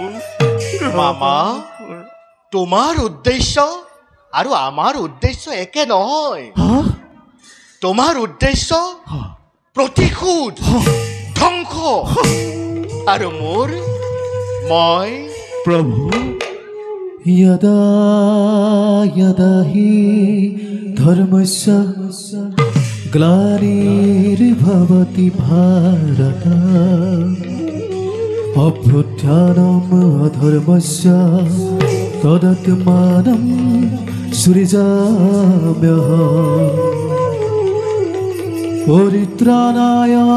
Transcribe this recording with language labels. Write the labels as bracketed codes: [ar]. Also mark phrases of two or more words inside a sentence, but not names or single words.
[as] মামা, তোমাৰ উদ্দেশ্য আৰু আমাৰ উদ্দেশ্য একে নহয়। তোমাৰ উদ্দেশ্য প্ৰতিশোধ, ধ্বংস, আৰু মই [sa] প্ৰভু यदा यदा हि धर्मस्य ग्लानिर्भवति भारत अभ्युत्थानम् अधर्मस्य तदात्मानं सृजाम्यहम् परित्राणाय